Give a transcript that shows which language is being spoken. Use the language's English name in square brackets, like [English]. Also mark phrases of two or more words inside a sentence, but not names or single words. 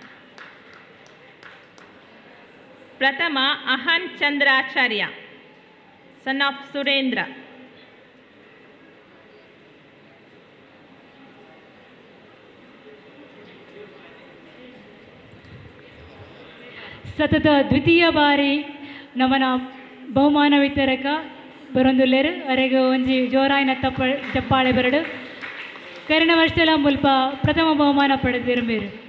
[Tulu] ಪ್ರಥಮ ಅಹನ್ ಚಂದ್ರಾಚಾರ್ಯ, [English] son of [Tulu] ಸುರೇಂದ್ರ. ಸತತ ದ್ವಿತೀಯ ಬಾರಿ ನಮನ ಬಹುಮಾನ ವಿತರಕ ಬರೊಂದುಲ್ಲೆರ್ ಅರೆಗೆ ಒಂಜಿ ಜೋರಾಯಿನ ಚಪ್ಪಾಳೆ ಬರಡು ಕರಿನ ವರ್ಷಲ ಮುಲ್ಪ ಪ್ರಥಮ ಬಹುಮಾನ ಪಡೆದಿರುಮೇರು.